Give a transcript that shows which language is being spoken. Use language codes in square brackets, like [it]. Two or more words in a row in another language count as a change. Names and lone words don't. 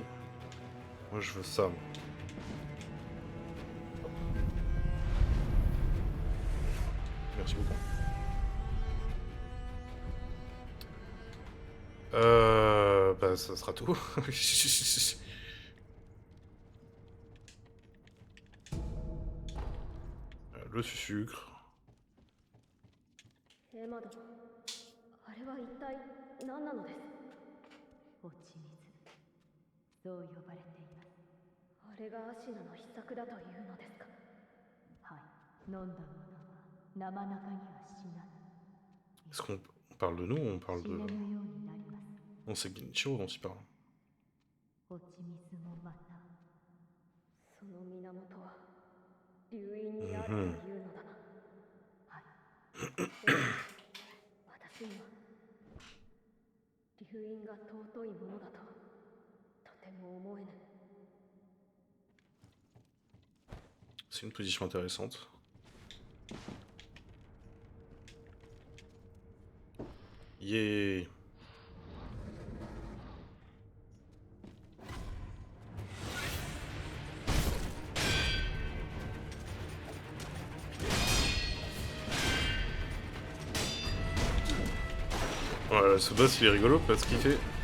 [fr] Moi je veux ça. Merci beaucoup. Bah ça sera tout. Le sucre. [ja] エマ殿、あれは一体何なのです？落ち水、そう呼ばれています。あれがアシナの秘策だというのですか。はい。飲んだ者はなまなかには死なぬ。 [fr] Est-ce qu'on parle de nous ou on parle [ja] 死 [fr] de... [ja] ねぬようになります。 [fr] Non, c'est Genichiro dont il parle. [ja] 落ち水もまた。その源は流因にあるというのだな。はい。私には流因が尊いものだととても思えぬ。 [fr] C'est une position intéressante. Yeah. Voilà, ce boss il est rigolo parce qu'il fait...